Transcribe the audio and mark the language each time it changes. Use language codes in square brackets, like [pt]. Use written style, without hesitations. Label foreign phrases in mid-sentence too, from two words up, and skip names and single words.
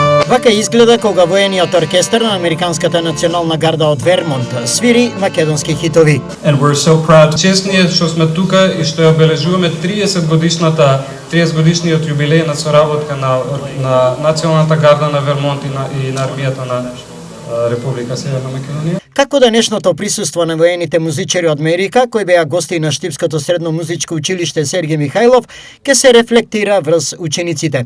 [mk] Вака изгледа кога воениот оркестар на Американската национална гарда од Вермонт свири македонски хитови. [en] And we're so proud. [mk] Честни што сме тука и што ја обележуваме 30 годишниот јубилеј на соработка на Националната гарда на Вермонт и на армијата на Република Северна Македонија. Како денешното присуство на воените музичари од Америка, кои беа гости на Штипското средно музичко училиште Сергеј Михајлов, ќе се рефлектира врз учениците.